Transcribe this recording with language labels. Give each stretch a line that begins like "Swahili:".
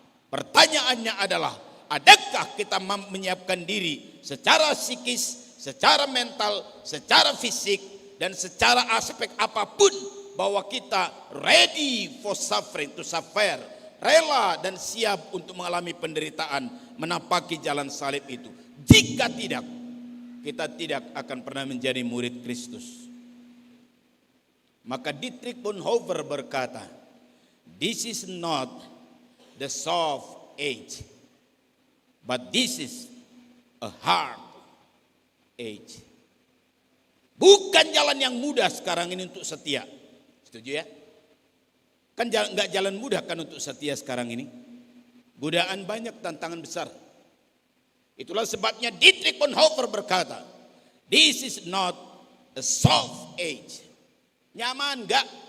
Indonesian: Pertanyaannya adalah, adakah kita menyiapkan diri secara psikis, secara mental, secara fisik, dan secara aspek apapun bahwa kita
English: ready for suffering, to suffer,
Indonesian: rela dan siap untuk mengalami penderitaan, menapaki jalan salib itu. Jika tidak, kita tidak akan pernah menjadi murid Kristus. Maka Dietrich Bonhoeffer berkata,
English: this is not the soft age, but this is a hard age.
Indonesian: Bukan jalan yang mudah sekarang ini untuk setia. Setuju ya? Kan nggak jalan mudah kan untuk setia sekarang ini. Godaan banyak, tantangan besar. Itulah sebabnya Dietrich Bonhoeffer berkata,
English: this is not a soft age.
Indonesian: Nyaman enggak?